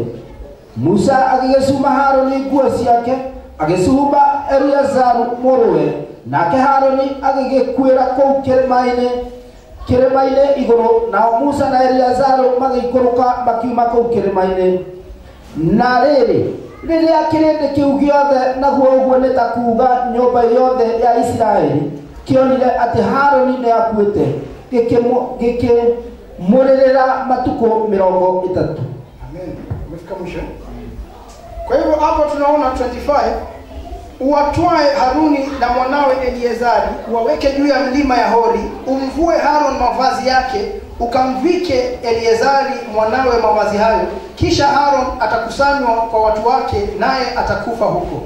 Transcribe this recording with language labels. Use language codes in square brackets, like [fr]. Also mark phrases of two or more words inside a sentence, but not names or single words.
[ki] Musa agĩgĩcuma Haruni nguo ciake, agĩcumba Eleazaru mũrũwe, nake Haruni agĩgĩkuĩra kũu kĩrĩma-inĩ igũrũ, nao Musa na Eleazaru magĩikũrũka makiuma kũu kĩrĩma-inĩ. Na rĩrĩa kĩrĩndĩ kĩu gĩothe, naguo ũguo nĩ ta kuuga nyũmba yothe ya Isiraeli, kĩonire atĩ Haruni nĩ akuĩte, gĩkĩmũrĩrĩra matukũ 30. [sw] Amen. Umefika mwisho. Kwa hivyo hapo tunaona 25, uwatwae Haruni na mwanawe Eleazari, uwaweke juu ya mlima ya Hori, umvue Haron mavazi yake, ukamvike Eleazari mwanawe mavazi hayo, kisha Haron atakusanywa kwa watu wake, naye atakufa huko.